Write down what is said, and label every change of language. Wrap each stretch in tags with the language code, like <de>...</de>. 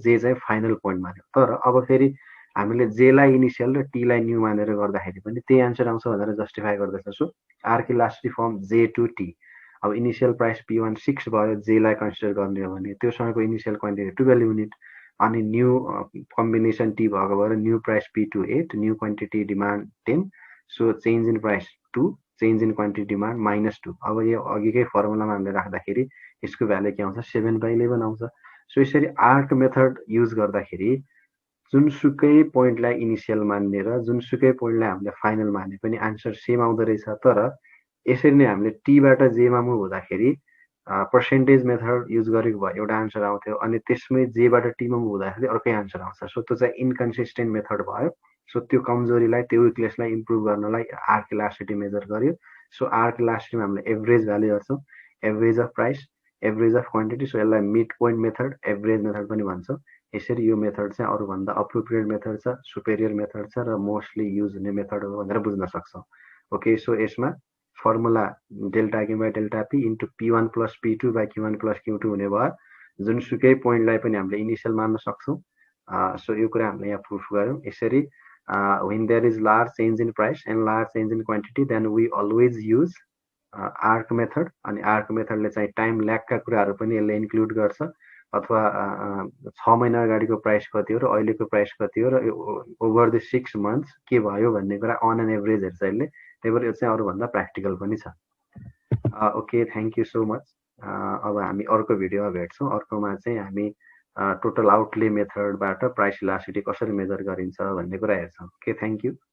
<ne>J चाहिँ final point मान्यो। तर अब फेरि हामीले J लाई इनिशियल र T लाई न्यू मानेर गर्दाखेरि पनि त्यही आन्सर आउँछ भनेर जस्टिफाई गर्दैछ। So arc elasticity form J to T। अब इनिशियल प्राइस P1 6 भयो, J लाई कन्सिडर गर्ने हो भने त्योसँगको इनिशियल क्वान्टिटी 12 युनिट, अनि न्यू कम्बिनेसन T भएको भएर new price P2 8, new quantity demand 10। So change in price 2, change in quantity demand -2। अब यो अघिकै फर्मुलामा हामीले राख्दाखेरि यसको भ्यालु के आउँछ 7/11 आउँछ। सो यसरी आर्क मेथड युज गर्दाखेरि जुनसुकै पोइन्टलाई इनिशियल मान्ने र जुनसुकै पोइन्टलाई हामीले फाइनल माने पनि आन्सर सेम आउँदो रहेछ। तर यसरी नै हामीले T बाट J मा मुभ हुँदाखेरि पर्सेन्टेज मेथड युज गरेको भए एउटा आन्सर आउँथ्यो, अनि त्यसमै J बाट T मा मुभ हुँदाखेरि अर्कै आन्सर आउँछ। सो त्यो चाहिँ इन्कन्सिस्टेन्ट मेथड भयो। सो त्यो कमजोरीलाई, त्यो विकनेसलाई इम्प्रुभ गर्नलाई आर्क इलास्टिसिटी मेजर गर्यो। सो आर्क इलास्टिसिटीमा हामीले एभरेज भ्यालु हेर्छौँ, average of price, average of quantity. So यसलाई mid point method, average method पनि भन्छौँ। यसरी यो मेथड चाहिँ अरूभन्दा अप्रोप्रिएट मेथड छ, सुपेरियर मेथड छ र मोस्टली युज हुने मेथड हो भनेर बुझ्न सक्छौँ। ओके, सो यसमा formula delta Q/डेल्टा P into P1 + P2 by Q1 + Q2 हुने भयो। जुनसुकै पोइन्टलाई पनि हामीले इनिशियल मान्न सक्छौँ। सो यो कुरा हामीले यहाँ प्रुफ गऱ्यौँ।</ne> <en>यसरी when there is large change in price and large change in quantity, then we always use arc method.</en> <ne>अनि आर्क मेथडले चाहिँ टाइम ल्यागका कुराहरू पनि यसले इन्क्लुड गर्छ। अथवा 6 महिना अगाडिको प्राइस कति हो र अहिलेको प्राइस कति हो र ओभर द 6 मन्थ्स के भयो भन्ने कुरा अन एन एभरेज हेर्छ यसले। त्यही भएर यो चाहिँ अरूभन्दा प्र्याक्टिकल पनि छ। Okay, thank you so much. अब हामी अर्को भिडियोमा भेट्छौँ। अर्कोमा चाहिँ हामी टोटल आउटले मेथडबाट प्राइस इलास्टिसिटी कसरी मेजर गरिन्छ भन्ने कुरा हेर्छौँ। Okay, thank you.</ne>